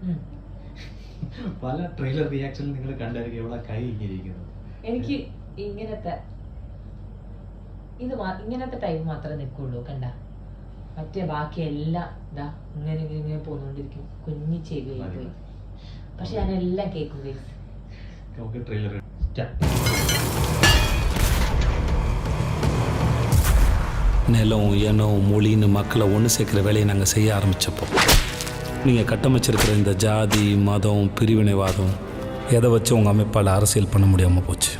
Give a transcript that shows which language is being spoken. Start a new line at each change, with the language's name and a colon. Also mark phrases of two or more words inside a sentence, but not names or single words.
Malayalam: പല
English: trailer reaction
Malayalam: നിങ്ങൾ കണ്ടായിരിക്കും ഇവിടെ കൈ ഇങ്ങനെ ഇരിക്കുന്നത്. എനിക്ക് ഇങ്ങനത്തെ ടൈം മാത്രമേ നിൽക്കുള്ളൂ. കണ്ട, മറ്റേ ബാക്കി എല്ലാം ഇതാ ഇങ്ങനെ പോന്നുകൊണ്ടിരിക്കും. കുഞ്ഞി ചെവി പോയി. പക്ഷെ ഞാനെല്ലാം കേൾക്കും. നമുക്ക് ട്രെയിലർ
Tamil: நிலம், இனம், மொழின்னு மக்களை ஒன்று சேர்க்குற வேலையை நாங்கள் செய்ய ஆரம்பித்தப்போ நீங்கள் கட்டமைச்சிருக்கிற இந்த ஜாதி, மதம், பிரிவினைவாதம் எதை வச்சு உங்கள் அமைப்பால் அரசியல் பண்ண முடியாமல் போச்சு.